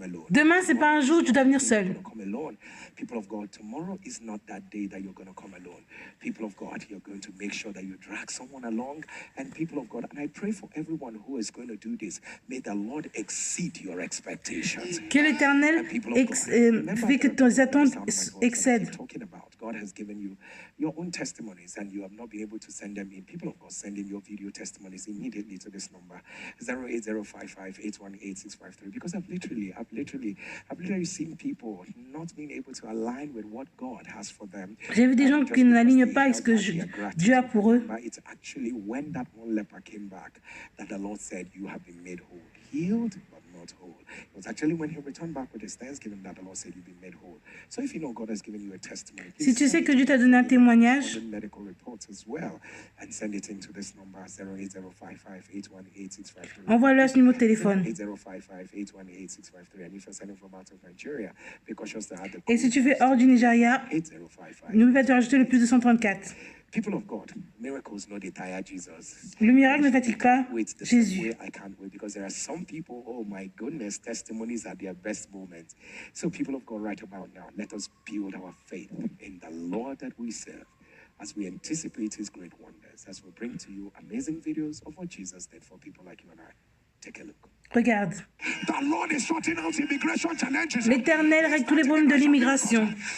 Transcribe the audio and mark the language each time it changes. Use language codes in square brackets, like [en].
[fr] Demain, c'est pas un jour où tu dois venir seul. [en] People of God, tomorrow is not that day that you're going to come alone. People of God, you're going to make sure that you drag someone along. And people of God, and I pray for everyone who is going to do this, may the Lord exceed your expectations. [fr] Que l'Éternel fait que tes attentes excèdent. [en] God has given you your own testimonies and you have not been able to send them in. People of God, send in your video testimonies immediately to this number 08055818653 because I've literally seen people not being able to align with what God has for them. [fr] J'ai vu des gens qui n'alignent pas avec ce que Dieu a pour eux. [en] It's actually when that one leper came back that the Lord said, you have been made whole, healed, but not whole. It was actually when he returned back with his thanksgiving that the Lord said, you've been made whole. So if you know God has given you a testimony, [fr] si tu sais que Dieu t'a donné un témoignage, [en] medical reports as well, and send it into this number 08055818653. [fr] Envoie-le à ce numéro de téléphone. 08055818653. [en] And if you're sending from out of Nigeria, because just the [fr] Et si tu fais hors du Nigeria, n'oublie pas de rajouter le plus de 134. [en] People of God, miracles no they tire Jesus. [fr] Le miracle ne fatigue pas Jésus. [en] I can't wait because there are some people, oh my goodness, testimonies at their best moments. So people of God, right about now, let us build our faith in the Lord that we serve. as we anticipate his great wonders, as we bring to you amazing videos of what Jesus did for people like you and I. Take a look. [fr] Regarde. L'Éternel règle tous les problèmes de l'immigration.